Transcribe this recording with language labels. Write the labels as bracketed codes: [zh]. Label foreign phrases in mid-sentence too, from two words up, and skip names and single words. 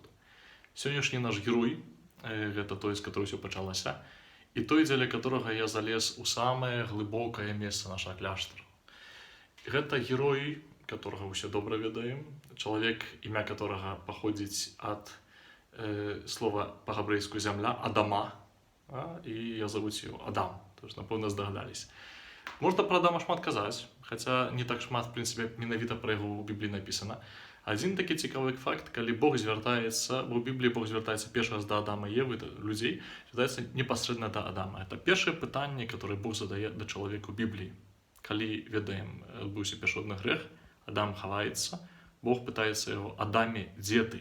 [be] Сённяшні наш герой, гэта той, з которого ўсё пачалася, і той, дзеля которага я залез у самае глыбокае месца нашага кляштара. Гэта герой, которага ўсе добра ведаем, чалавек, імя которага паходзіць ад слова па-габрэйску зямля, Адама, і я завуць его Адам, [ru] то есть, [be] напэўна, здагадались. Можна пра Адама шмат казаць, хаця не так шмат, в прынцыпе, менавіта пра яго ў Бібліі напісана. Адзін такі цікавы факт, калі Бог звяртаецца, бо ў Бібліі Бог звяртаецца першы раз да Адама і Евы, да людзей, звяртаецца непасрэдна да Адама. Это першае пытанне, которое Бог задае да чалавека ў Бібліі. Калі, ведаем, адбыўся першородны грэх, Адам хаваецца, Бог пытаецца яго: Адаме, дзе ты?